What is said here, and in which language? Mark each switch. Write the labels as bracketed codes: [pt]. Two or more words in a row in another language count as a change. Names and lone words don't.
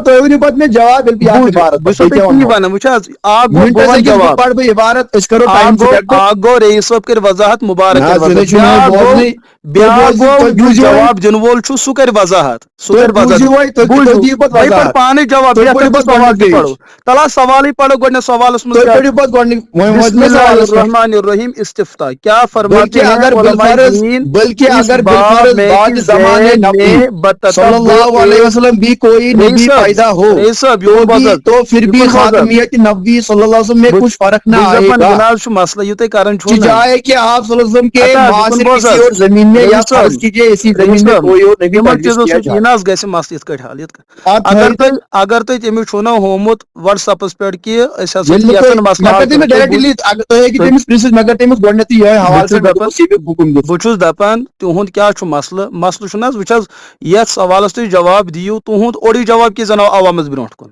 [ks] تۄہہِ تی ونان وٕچھ حظ اکھ گوٚو ریٖس صٲب کٔرۍ وضاحت مُبارک بیٛاکھ گوٚو یُس جواب دِنہٕ وول چھُ سُہ کَرِ وضاحت پانے جواب پڑو تلا سوالٕے پرو گۄڈنیٚتھ سوالس منٛز [ar] الرحمن الرحیم [ur] استفتاح کیا فرماتے ہیں بھی کوئی نبی پیدا ہو تو پھر بھی خاتمیت نبی صلی اللہ علیہ وسلم میں کچھ فرق نہ آئے گا مسئلہ یہ کرن چاہے کہ آپ صلی اللہ علیہ وسلم کے معاصر کسی اور زمین میں یا فرض کیجئے اسی زمین میں کوئی اور نبی [ks] گژھِ مسلہٕ یِتھ کٲٹھۍ حل یِتھ اگر تۄہہِ تٔمِس چھُو نا ہومُت وٹس ایپس پٮ۪ٹھ کہِ أسۍ ہسا بہٕ چھُس دپان تُہُنٛد کیٛاہ چھُ مسلہٕ چھُنہٕ حظ وٕچھ حظ یتھ سوالس تُہۍ جواب دِیِو تُہُنٛد اوٚڑُے جواب کیٛازِ زنو عوامس برونٛٹھ کُن